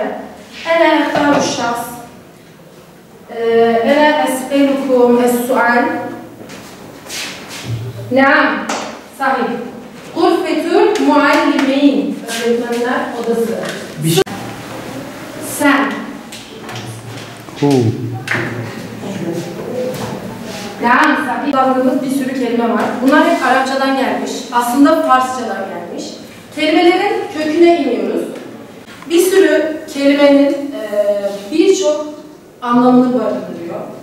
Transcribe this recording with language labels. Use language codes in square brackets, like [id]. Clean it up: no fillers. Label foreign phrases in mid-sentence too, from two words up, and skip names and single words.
[ar] أنا أختار الشخص. أنا أسألكم السؤال. نعم صحيح. غرفة المعلمين. [tr] Öğretmenler odası. Sen. Yani kullandığımız bir sürü kelime var. Bunlar hep Arapçadan gelmiş. Aslında Farsçadan gelmiş. Kelimelerin köküne iniyoruz. Bir sürü kelimenin birçok anlamını barındırıyor.